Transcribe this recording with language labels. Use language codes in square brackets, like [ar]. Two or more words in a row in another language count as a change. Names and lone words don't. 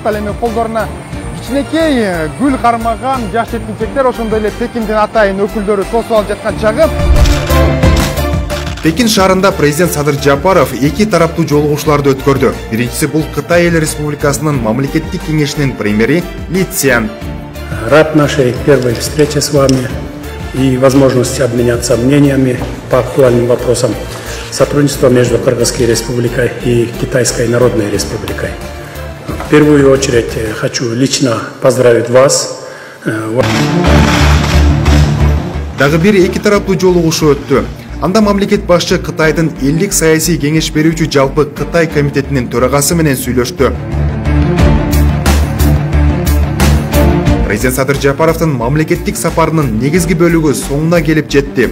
[ky] Ал эми колдоруна кичинекей гүл кармаган жаш жеткинчектер, ошондой эле Пекиндин атайын өкүлдөрү тосуп алып жаткан чагы. Пекин шаарында президент Садыр Жапаров 2 тараптуу жолугушууларды өткөрдү. Биринчиси бул Кытай Эл Республикасынын мамлекеттик кеңешинин премьери Ли Цзян. [ru] Рад нашей первой встрече с вами и возможности обменяться мнениями по актуальным вопросам сотрудничества между Кыргызской Республикой и Китайской Народной Республикой. В первую очередь хочу лично поздравить вас. [ky] Дагы бир 2 тараптуу жолугушуу өттү. Анда мамлекет башчы Кытайдын элдик саясий кеңеш берүүчү жалпы Кытай комитетинин төрагасы менен сүйлөштү. Президент Садыр Жапаровдун мамлекеттик сапарынын негизги бөлүгү соңуна келип жетти.